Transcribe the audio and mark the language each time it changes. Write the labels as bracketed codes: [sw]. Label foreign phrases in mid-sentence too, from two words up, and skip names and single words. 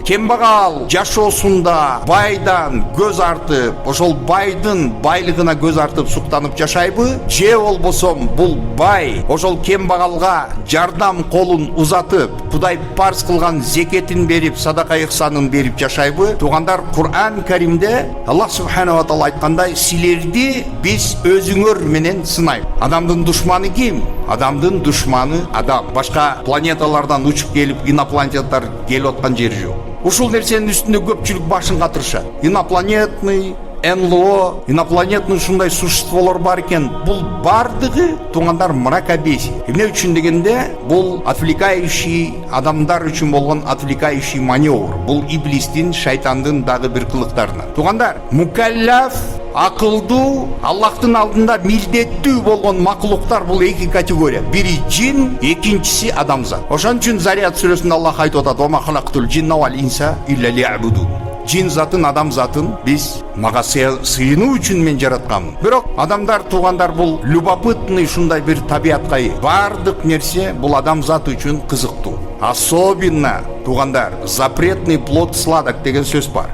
[ky] Кембагал жашоосунда байдан көз артып, ошол байдын байлыгына көз артып суктанып жашайбы? Же болбосо бул бай ошол кембагалга жардам колун узатып, Кудай парз кылган зекетин берип, садака ихсанын берип жашайбы? Туугандар, Кур'ан Каримде Аллах [ar] سبحانه وتعالى [ky] айткандай, силерди биз өзүңөр менен сынайбыз. Адамдын душманы ким? Адамдын душманы адам. Башка планеталардан учуп келип, инопланеттар келип аткан жери жок. Ушул нерсенин үстүндө көпчүлүк башын катырышат. Инопланетный, НЛО, инопланетный ушундай существолор бар экен. Бул бардыгы туугандар мракобесие. Эмне үчүн дегенде, бул отвлекающий, адамдар үчүн болгон [ru] отвлекающий маневр. [ky] Бул иблистин, шайтандын дагы бир кылыктарынан. Туугандар, мукаллаф, акылдуу, Аллахтын алдында милдеттүү болгон макулуктар бул эки категория. Бири жин, экинчиси адамзат. Ошон үчүн Зарият сүрөсүндө Аллах айтып атат: [ar] "وما خلقت الجن والإنس إلا ليعبدون". [ky] Жин затын, адам затын биз мага сыйынуу үчүн мен жаратканмын. Бирок адамдар туугандар бул любопытный ушундай бир табиятка ээ. Бардык нерсе бул адам заты үчүн кызыктуу. Особенно туугандар, [ru] запретный плод сладок [ky] деген сөз бар.